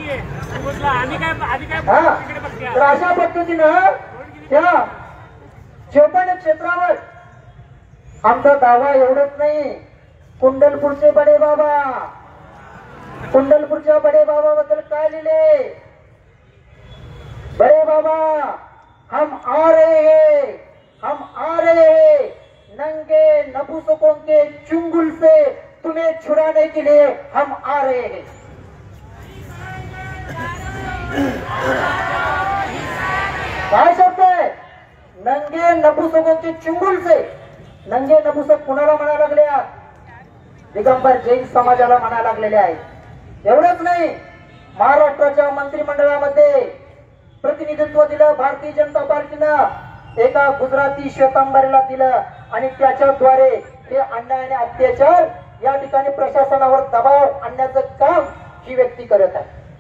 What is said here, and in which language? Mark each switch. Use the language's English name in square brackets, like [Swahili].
[Marathi] हा तर अशा पद्धतीनं त्या 56 क्षेत्रावर आमचा दावा एवढंच नाही, कुंडलपूरचे बडे बाबा, कुंडलपूरच्या बडे बाबा बद्दल काय लिहिले? [Hindi] बड़े बाबा हम आ रहे हैं, हम आ रहे हैं, नंगे नपुंसकों के चुंगल से तुम्हें छुड़ाने के लिए हम आ रहे हैं। [Marathi] काय शब्द आहे? [Hindi] नंगे नपुंसकों के चुंगल से। [Marathi] नंगे नपुंसक कुणाला म्हणा लागल्या? दिगंबर जैन समाजाला म्हणा लागलेले आहेत। एवढंच नाही, महाराष्ट्राच्या मंत्रिमंडळामध्ये प्रतिनिधित्व दिलं भारतीय जनता पार्टीनं, एका गुजराती श्वेतांबरीला दिलं आणि त्याच्याद्वारे हे अन्याय आणि अत्याचार या ठिकाणी प्रशासनावर दबाव आणण्याचं काम ही व्यक्ती करत आहे।